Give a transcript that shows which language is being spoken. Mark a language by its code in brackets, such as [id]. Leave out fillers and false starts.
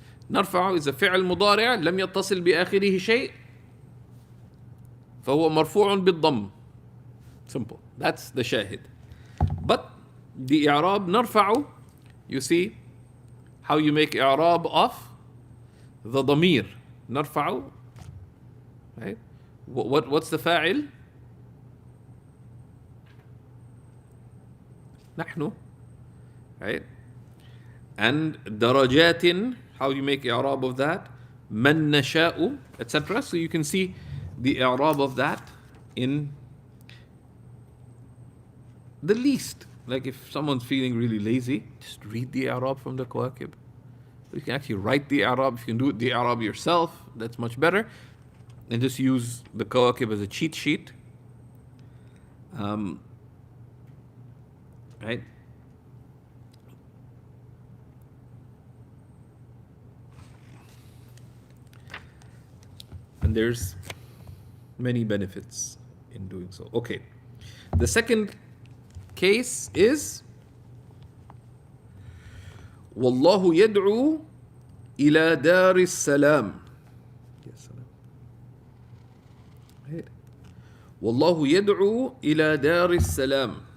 [ar] نرفع is a فعل مضارع لم يتصل بآخره شيء فهو مرفوع بالضم. [en] Simple. That's the shahid. But the i'rab نرفع, you see how you make i'rab of the ضمير. نرفع. Right? What's the fa'il? [ar] نحن. Right? [en] And darajatin, how you make i'rab of that? Man nasha'u, etc. So you can see the i'rab of that in the least. Like if someone's feeling really lazy, just read the i'rab from the Kawakib. You can actually write the i'rab. If you can do the i'rab yourself, that's much better. And just use the Kawakib as a cheat sheet. Right? And there's many benefits in doing so. Okay. The second case is [ar] والله يدعو إلى دار السلام. [en] Yes, right. [ar] والله يدعو إلى دار السلام.